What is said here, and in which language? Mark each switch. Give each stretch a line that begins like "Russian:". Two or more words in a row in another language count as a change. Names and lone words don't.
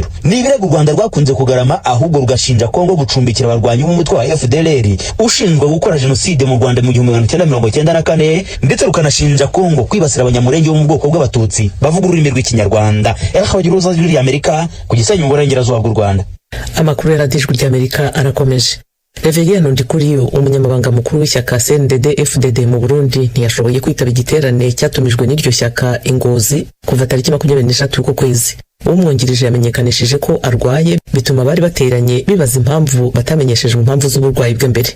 Kinyarwanda: Ni ibirego u Rwanda rwakunze kugarama ahubwo rugashinja Kongo gucumbikira abarwanyi b'umutwe wa FDLR ushinzwe gukora jenoside mu Rwanda mu 1994 ndetse rukanashinja Kongo kwibasira abanyamurenge bo mu bwoko bw'abatutsi bavuga ururimi rw'ikinyarwanda. Abagiruza ijwi rya Amerika ku Gisenyi mu burengerazuba bw'u Rwanda. Amakuru ya Radio Ijwi rya Amerika arakomeje. Reverien Ndikuriyo umunyamabanga mukuru w'ishyaka CNDD-FDD mu Burundi ntiyashoboye kwitaba igiterane cyatumijwe n'iryo shyaka Ingozi kuva tariki 23 y'uko kwezi.
Rundi: Umwungirije yamenyekanishije ko arwaye bituma bari bateranye bibaza impamvu batamenyeshejwe impamvu z'uburwayi bwe mbere.